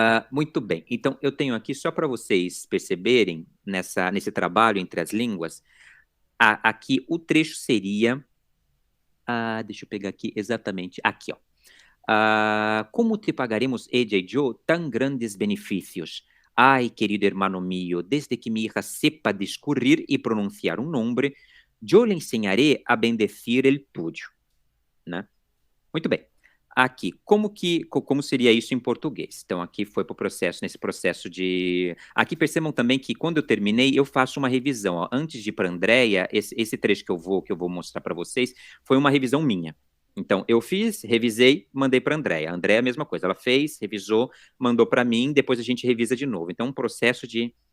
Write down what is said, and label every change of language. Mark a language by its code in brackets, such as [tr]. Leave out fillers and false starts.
[pt] Muito bem, então eu tenho aqui, só para vocês perceberem, nesse trabalho entre as línguas, aqui o trecho seria, deixa eu pegar aqui exatamente, aqui, ó. [es] Como te pagaremos, ella y yo, tan grandes beneficios? Ai, querido hermano mío, desde que mi hija sepa discurrir y pronunciar un nombre, yo le enseñaré a bendecir el tuyo, né? [pt] Muito bem. Aqui, como seria isso em português? Então, aqui foi para o processo, nesse processo de... Aqui percebam também que, quando eu terminei, eu faço uma revisão. Ó. Antes de ir para a Andrea, esse trecho que eu vou mostrar para vocês, foi uma revisão minha. Então, eu fiz, revisei, mandei para a Andrea. A Andrea é a mesma coisa. Ela fez, revisou, mandou para mim, depois a gente revisa de novo. Então, um processo de